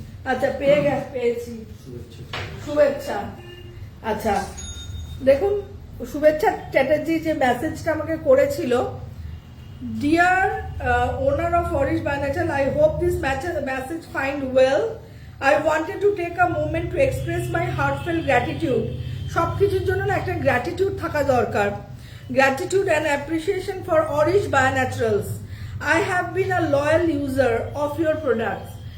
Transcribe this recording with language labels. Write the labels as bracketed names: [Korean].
[Bangla] আচ্ছা পেয়েছি, শুভেচ্ছা। আচ্ছা দেখুন, শুভেচ্ছা চ্যাটার্জি যে মেসেজটা আমাকে করেছিল, [English] Dear owner of অরিশ by natural, I hope this message find well. I wanted to take a moment to express my heartfelt gratitude. [Bangla] সবকিছুর জন্য না একটা গ্র্যাটিটিউড থাকা দরকার। [English] Gratitude and appreciation for Orish Bionaturals. I have been a loyal user of your products.